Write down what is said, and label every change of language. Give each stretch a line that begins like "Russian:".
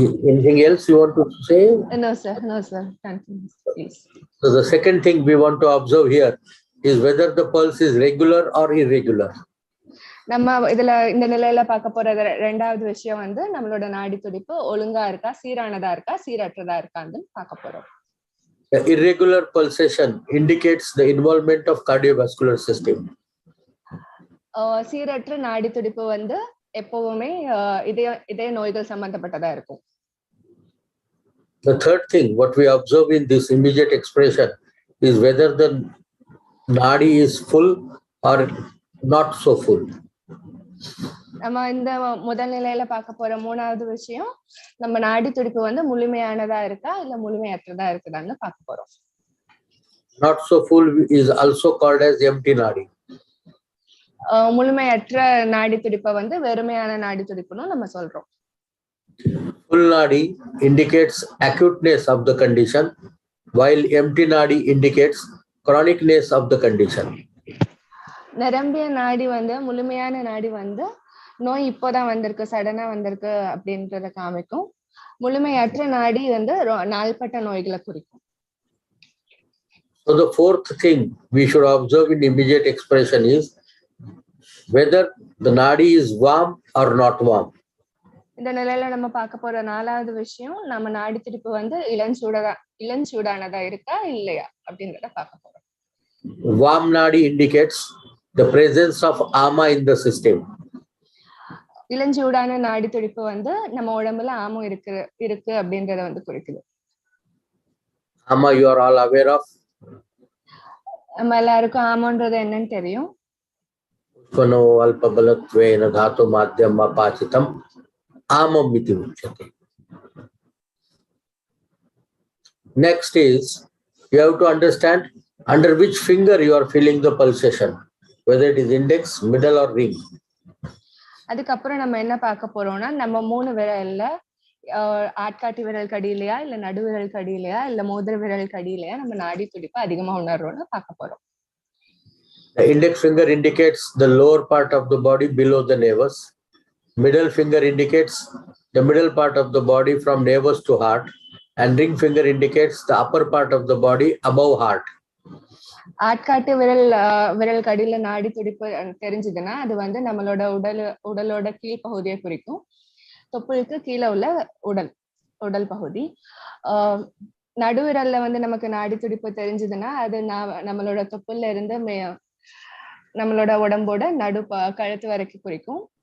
English: Anything else you want to say? No sir, continue please. So the second thing we want to observe here is whether the pulse is regular or irregular.
Tamil: நம்ம இதுல இந்த நிலையில பார்க்க போற இரண்டாவது விஷயம் வந்து நம்மளோட நாடி துடிப்பு ஒழுங்கா இருக்கா, சீரானதா இருக்கா, சீரற்றதா இருக்கான்னு பார்க்க போறோம்.
English: The irregular pulsation indicates the involvement of cardiovascular system.
Tamil: சீரற்ற நாடி துடிப்பு வந்து எப்பவுமே இதய நோய்கள் சம்பந்தப்பட்டதா இருக்கும்.
English: The third thing, what we observe in this immediate expression is whether the nadi is full or not so full.
Tamil: நம்ம இந்த முதல் நிலையில பார்க்க போற மூணாவது விஷயம், நம்ம நாடி துடிப்பு வந்து முழுமையானதா இருக்கா இல்ல முழுமையற்றதா இருக்குதான்னு பார்க்க போறோம்.
English: Not so full is also called as empty nadi.
Tamil: முழுமையற்ற நாடி துடிப்பை வந்து வெறுமையான நாடி துடிப்புன்னு நம்ம சொல்றோம்.
English: Full nadi indicates acuteness of the condition, while empty nadi indicates chronicness of the condition.
Tamil: நிரம்பிய நாடி வந்து, முழுமையான நாடி வந்து நோய் இப்போதான் வந்திருக்கு, சடனா வந்திருக்கு அப்படின்றத காமிக்கும். முழுமையற்ற நாடி வந்து நாள்பட்ட நோய்களை குறிக்கும்.
English: So the fourth thing we should observe in immediate expression is whether the nadi is warm or not warm.
Tamil: இந்த நிலையில நம்ம பார்க்க போற நாலாவது விஷயம், நம்ம நாடி துடிப்பு வந்து இளஞ்சூடானதா இருக்கா இல்லையா அப்படின்றத பார்க்க போறோம்.
English: Warm nadi indicates the presence of ama in the system.
Tamil: இளஞ்சூடான நாடி துடிப்பு வந்து நம்ம உடம்புல ஆமம் இருக்கு அப்படின்றத வந்து குறிக்குது.
English: Ama you are all aware of?
Tamil: நம்ம எல்லாருக்கும் ஆமன்றது என்னன்னு தெரியும்.
Sanskrit: Uspano alpabalattvena dhatu madhyam apachitam amam iti uchyate.
English: Next is, you have to understand under which finger you are feeling the pulsation, whether it is index, middle or ring.
Tamil: அதுக்கப்புறம் நம்ம என்ன பார்க்க போறோம்னா, நம்ம 3 விரல்ல ஆட்காட்டி விரல் கடியிலையா இல்ல நடு விரல் கடியிலையா இல்ல மோதிர விரல் கடியிலையா நம்ம நாடி துடிப்பு அதிகமா உணர்றோம்னு பார்க்க போறோம்.
English: The index finger indicates the lower part of the body below the navel. Middle finger indicates the middle part of the body from navel to heart, and ring finger indicates the upper part of the body above heart.
Tamil: ஆட்காட்டு விரல் கடியில நாடி துடிப்பு தெரிஞ்சதுன்னா அது வந்து நம்மளோட உடலோட கீழ் பகுதியை குறிக்கும். தொப்புளுக்கு கீழே உள்ள உடல் பகுதி. நடுவிரல்ல வந்து நமக்கு நாடி துடிப்பு தெரிஞ்சதுன்னா அது நம்மளோட தொப்புல இருந்து நம்மளோட உடம்போட கழுத்து வரைக்கும் குறிக்கும்.